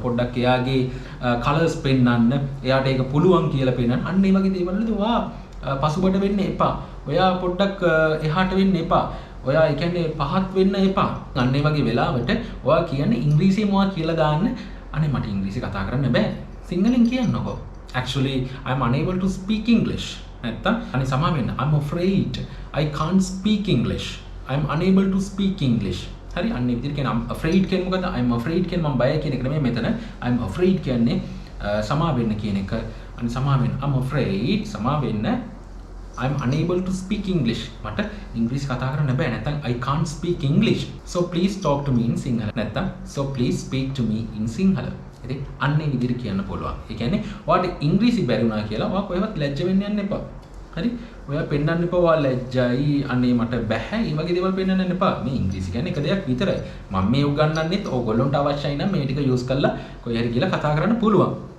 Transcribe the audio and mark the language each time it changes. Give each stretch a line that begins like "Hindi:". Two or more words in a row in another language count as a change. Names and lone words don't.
Sinhala: පොඩ්ඩක් එයාගේ කලර්ස් පෙන්වන්න, එයාට ඒක පුළුවන් කියලා පෙන්වන්න. අන්න ඒ වගේ දේවල් වලදී ඔයා පසුබට වෙන්න එපා. ඔයා පොඩ්ඩක් එහාට වෙන්න එපා. ඔයා ඒ කියන්නේ පහත් වෙන්න එපා. අන්න ඒ වගේ වෙලාවට ඔයා කියන්නේ ඉංග්‍රීසියෙන් මොකක්ද කියලා දාන්න. අනේ මට ඉංග්‍රීසි කතා කරන්න බෑ. සිංහලෙන් කියන්නකෝ.
English: Actually I am unable to speak English.
Sinhala: නැත්තම් අනේ සමා වෙන්න.
English: I'm afraid I can't speak English. I'm unable to speak English.
Sinhala: හරි අන්න ඒ විදිහට කියන
English: I'm afraid
Sinhala: කියන්නේ මොකද?
English: I'm afraid
Sinhala: කියන්නේ මම බය කියන එක නෙමෙයි මෙතන.
English: I'm afraid
Sinhala: කියන්නේ සමා වෙන්න කියන එක. අනේ සමා වෙන්න.
English: I'm afraid
Sinhala: සමා වෙන්න.
English: I'm unable to speak English.
Sinhala: මට ඉංග්‍රීසි කතා කරන්න බෑ. නැත්නම්
English: I can't speak English. So please talk to me in Sinhala.
Sinhala: නැත්නම්
English: so please speak to me in Sinhala.
Sinhala: ඉතින් අන්න ඒ විදිහට කියන්න පුළුවන්. ඒ කියන්නේ ඔයාලට ඉංග්‍රීසි බැරි වුණා කියලා ඔයා කොහෙවත් ලැජ්ජ වෙන්න යන්න එපා. හරි? ඔයා පෙන්නන්න එපා ඔයා ලැජ්ජයි. අනේ මට බෑ. මේ වගේ දේවල් පෙන්නන්න යන්න එපා. මේ ඉංග්‍රීසි කියන්නේ එක දෙයක් විතරයි. මම මේ උගන්වන්නෙත් ඕගොල්ලන්ට අවශ්‍යයි නම් මේ ටික යූස් කරලා කොහේ හරි ගිහලා කතා කරන්න පුළුවන්.